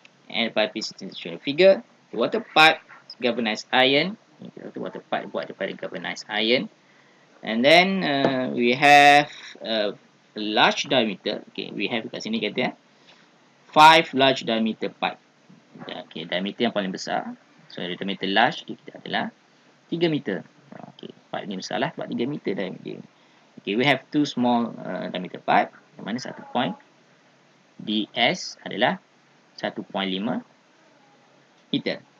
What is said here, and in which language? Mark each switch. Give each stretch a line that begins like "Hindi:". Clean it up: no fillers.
English: And the pipe is in the figure. The water pipe galvanized iron. The water pipe
Malay: buat daripada
English: galvanized iron. And then we have a large diameter. Okay, we have
Malay: kat sini kata
English: 5 large diameter pipe.
Malay: Okay, diameter yang paling besar. So diameter large kita adalah 3 meter. Okay, pipe ni besar lah sebab 3 meter diameter.
English: Okay, we have 2 small diameter pipe.
Malay: Yang mana satu point DS adalah 1.5 meter.